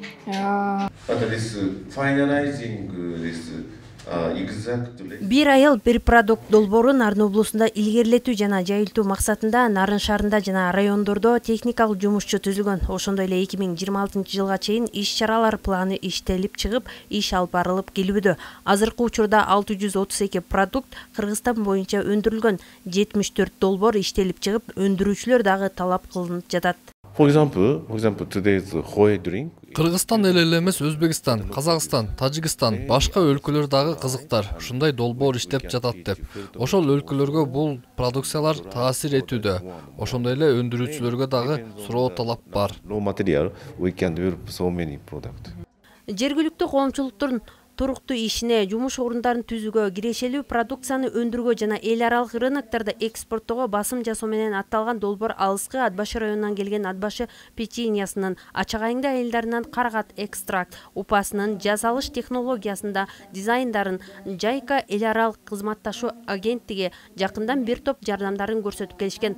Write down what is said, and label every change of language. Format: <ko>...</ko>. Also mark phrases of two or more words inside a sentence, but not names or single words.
<ky>Бир айыл бир продукт долбоору Нарын облусунда илгерилетүү жана жайылтуу максатында Нарын шаарында жана райондордо техникалык жумушчу түзүлгөн. Ошондой эле 2026-жылга чейин иш-чаралар планы иштелип чыгып, иш алып барылып келүүдө. Азыркы учурда 632 продукт Кыргызстан боюнча өндүрүлгөн. 74 долбоор иштелип чыгып, өндүрүүчүлөр дагы талап кылынып жатат.</ky> <en>For example, today's Hoy drink.</en> <ky>Кыргызстан эле эмес, Өзбекстан, Казакстан, Тажикстан, башка өлкөлөр дагы кызыктар. Ушундай долбоор иштеп жатат деп. Ошол өлкөлөргө бул продукциялар таасир этүүдө. Ошондой эле өндүрүүчүлөргө дагы суроо талап бар.</ky> <en>No material, we can develop so many products.</en> <ky>Жергиликтүү коомчулуктун туруктуу ишине, жумуш орундарын түзүүгө, кирешелүү продукцияны өндүрүүгө жана эл аралык рыноктордо экспорттоого басым жасоо менен атталган долбоор алыскы Ат башы районунан келген Ат башы печеньясынын, Ачак айыңды айылдарынан карагат экстракт, упасынын жасалыш технологиясында дизайндарын Жайка эл аралык кызматташуу агенттиги жакындан бир топ жардамдарын көрсөтүп келишкен.</ky>